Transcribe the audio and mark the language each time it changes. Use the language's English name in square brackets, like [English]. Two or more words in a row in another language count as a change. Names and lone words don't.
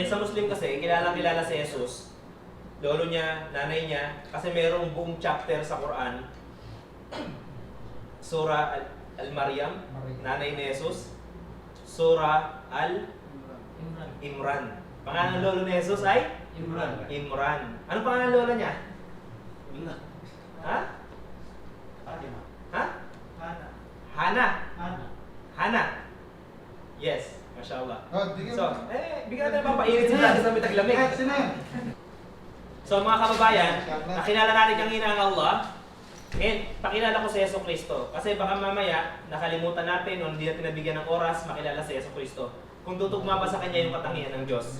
[Filipino] Sa Muslim kasi, kilala si Jesus. Lolo niya, nanay niya, kasi mayroong buong chapter sa Quran. Surah Al-Maryam, nanay ni Jesus. Surah Al-Imran. Pangalan ng lolo ni Jesus ay? Imran. Anong pangalan ng lola niya? Wala. Ha? Fatima. Ha? Hana. Hana. Hana. Yes. [Arabic] ما شاء الله. [Filipino] Oh, bigyan So, mo. bigyan natin pampainit si Brother sa mitaglamig. Sino yan? So mga kababayan, nakilala natin kanina ang Allah. And pakilala ko si Yeso Cristo. Kasi baka mamaya, nakalimutan natin o hindi natin nabigyan ng oras makilala si Yeso Cristo. Kung tutugma ba sa Kanya yung katangian ng Diyos.